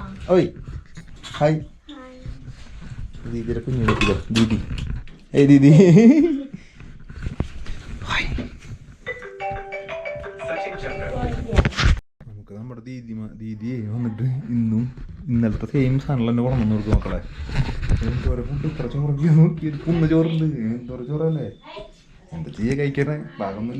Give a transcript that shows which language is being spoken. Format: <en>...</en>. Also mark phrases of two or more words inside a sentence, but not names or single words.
<hi>ओए हाय. दीदी रखो नहीं रखो दीदी. ए दीदी. हाय.</hi> <ml>നമുക്ക് നമ്മുടെ ദീദിയെ വന്നിട്ട് ഇന്നലത്തെ സെയിം സാധനം തന്നെ കൊണ്ടു കൊടുക്കും മക്കളെ. എന്തോരം ഫുഡ് ഇത്ര ചോറൊക്കെ നോക്കി. കുന്ന ചോറുണ്ട്. എന്തോരം ചോറല്ലേ. എന്താ ചെയ്യാ കഴിക്കണേ. ഭാഗമൊന്നുമില്ല.</ml>